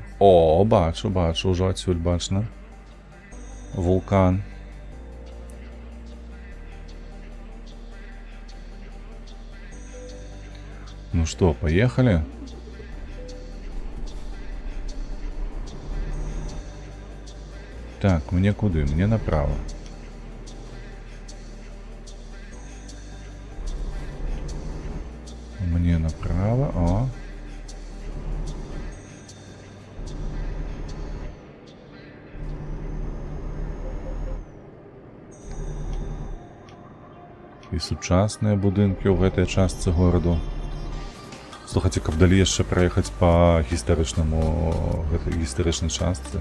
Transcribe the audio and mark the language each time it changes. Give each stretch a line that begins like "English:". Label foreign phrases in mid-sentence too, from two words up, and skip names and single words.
Belarusian: О, бачу, ўжо адсюль бачна. Вулкан. Ну што, паехалі? Так, мне куды?
Russian: Мне направо. Мне направо, о.
Belarusian: І сучасныя будынкі ў гэтай частцы гораду. Слухайце, каб далі яшчэ праехаць па гэтай гістарычнай частцы.